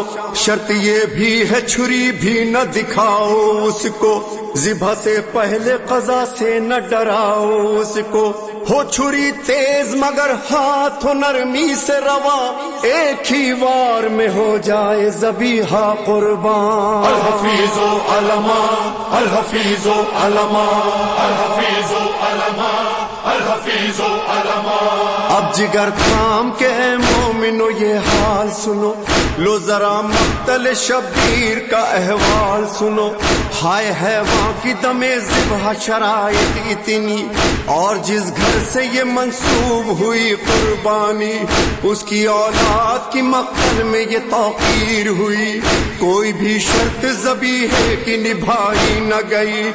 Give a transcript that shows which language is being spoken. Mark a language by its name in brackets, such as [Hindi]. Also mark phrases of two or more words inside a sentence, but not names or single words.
[Urdu] شرط یہ بھی ہے چھری بھی نہ دکھاؤ اس کو، ذبح سے پہلے قضا سے نہ ڈراؤ اس کو، ہو چھری تیز مگر ہاتھ ہو نرمی سے رواں، ایک ہی وار میں ہو جائے ذبیحہ قربان۔ [Arabic] الحفیظ و علمان، الحفیظ و علمان، الحفیظ و علمان، الحفیظ و علمان۔ [Urdu] اب جگر تھام کے مومنو یہ حال سنو، لو ذرا مقتل شبیر کا احوال سنو۔ ہائے حیوان کی دم ذبح شرائط اتنی، اور جس گھر سے یہ منسوب ہوئی قربانی، اس کی اولاد کی مقتل میں یہ توقیر ہوئی، کوئی بھی شرط ذبیحے کی نبھائی نہ گئی۔